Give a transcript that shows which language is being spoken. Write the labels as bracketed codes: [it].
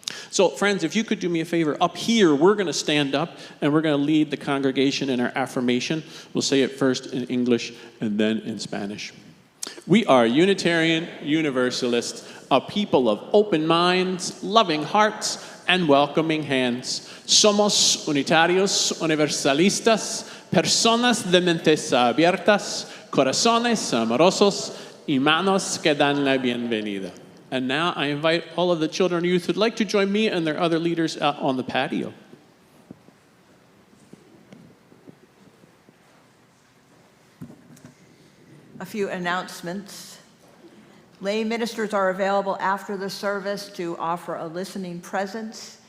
[en] So friends, if you could do me a favor, up here, we're going to stand up, and we're going to lead the congregation in our affirmation. We'll say it first in English and then in Spanish. We are Unitarian Universalists, a people of open minds, loving hearts, and welcoming hands. [es] Somos unitarios universalistas, personas de mentes abiertas, corazones amorosos, y manos que dan la bienvenida. [en] And now I invite all of the children and youth who'd like to join me and their other leaders out on the patio. A few announcements. Lay ministers are available after the service to offer a listening presence.